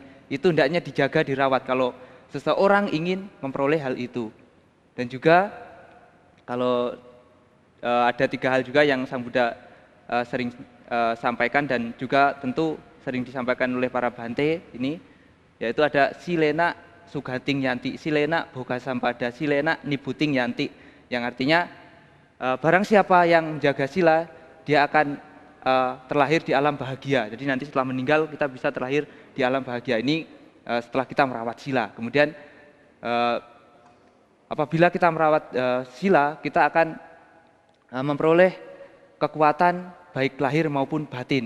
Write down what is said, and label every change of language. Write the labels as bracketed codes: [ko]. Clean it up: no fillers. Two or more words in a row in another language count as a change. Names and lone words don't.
[id] Itu hendaknya dijaga, dirawat kalau seseorang ingin memperoleh hal itu. Dan juga kalau ada 3 hal juga yang Sang Buddha sering sampaikan dan juga tentu sering disampaikan oleh para bhante ini, yaitu ada [pi] silena sugating yanti, silena boga sampada, silena nibuting yanti, [id] yang artinya barang siapa yang menjaga sila, dia akan terlahir di alam bahagia. Jadi nanti setelah meninggal kita bisa terlahir di alam bahagia ini setelah kita merawat sila. Kemudian apabila kita merawat sila, kita akan memperoleh kekuatan baik lahir maupun batin.